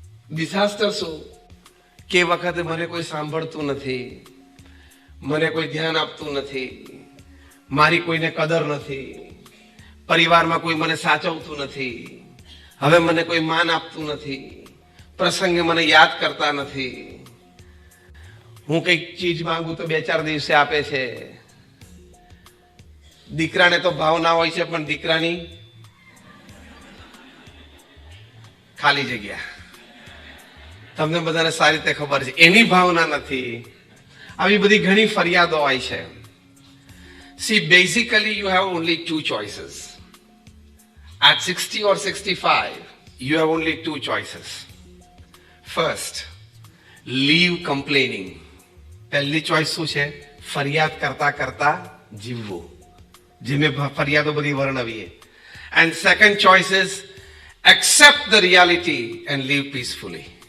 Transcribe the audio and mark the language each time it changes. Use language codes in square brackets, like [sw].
[gu] Disaster શું? કે વખતે મને કોઈ સાંભળતું નથી, મને કોઈ ધ્યાન આપતું નથી, મારી કોઈને કદર નથી, પરિવારમાં કોઈ મને સાચવતું નથી, હવે મને કોઈ માન આપતું નથી, પ્રસંગે મને યાદ કરતા નથી, હું કઈક ચીજ માંગુ તો 2-4 દિવસે આપે છે. દીકરાને તો ભાવના હોય છે પણ દીકરાની ખાલી જગ્યા. તમને બધાને સારી રીતે ખબર છે એની ભાવના નથી. આવી બધી ઘણી ફરિયાદો હોય છે. [en] See, basically you have only two choices. At 60 or 65, you have only two choices. First, leave complaining. [gu] પહેલી ચોઈસ શું છે? ફરિયાદ કરતા કરતા જીવવું, જે મેં ફરિયાદો બધી વર્ણવીએ. [en] And second choice is accept the reality and live peacefully.